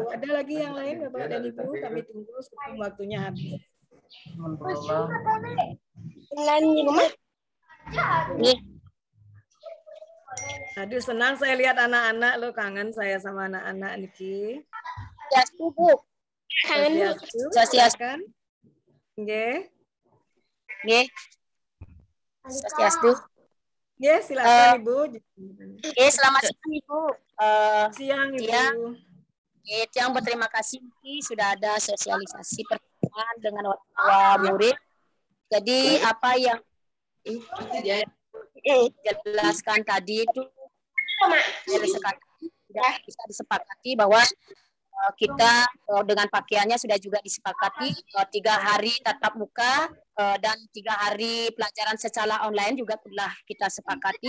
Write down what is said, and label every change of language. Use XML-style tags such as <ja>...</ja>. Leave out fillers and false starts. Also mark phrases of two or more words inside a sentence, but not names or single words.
<id>Ada lagi yang lain Bapak dan Ibu? Kami tunggu sebelum waktunya habis. Aduh, senang saya lihat anak-anak, lo kangen saya sama anak-anak Niki. Ya, Bu. Kangen. Silakan. Nggih.</id> <ban>Nggih. Swastiastu.</ban> <id>Nggih, silakan Ibu. Selamat siang Ibu. Siang Ibu. Ya. Yang berterima kasih sudah ada sosialisasi pertemuan dengan orang tua murid. Jadi apa yang jelaskan tadi itu sudah bisa disepakati bahwa kita dengan pakaiannya sudah juga disepakati 3 hari tatap muka dan 3 hari pelajaran secara online juga telah kita sepakati.</id>